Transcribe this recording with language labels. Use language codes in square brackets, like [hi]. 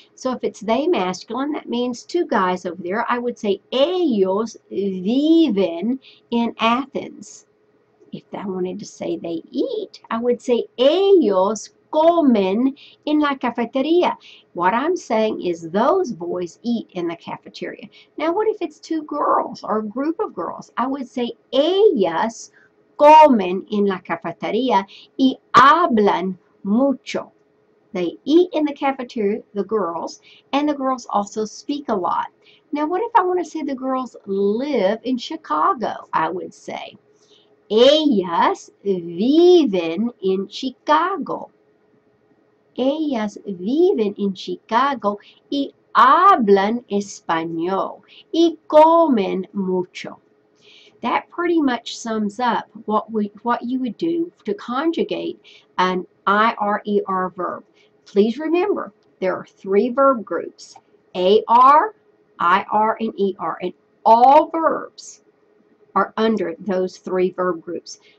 [en] So if it's they masculine, that means two guys over there. I would say [es] ellos viven [en] in Athens. If I wanted to say they eat, I would say [es] ellos comen en la cafetería. [en] What I'm saying is those boys eat in the cafeteria. Now, what if it's two girls or a group of girls? I would say [es] ellas comen en la cafetería y hablan mucho. [en] They eat in the cafeteria, the girls, and the girls also speak a lot. Now, what if I want to say the girls live in Chicago? I would say [es] ellas viven en Chicago. Ellas viven en Chicago y hablan español y comen mucho. [en] That pretty much sums up what you would do to conjugate an IRER verb. Please remember, there are three verb groups, AR, IR, and ER, and all verbs are under those three verb groups.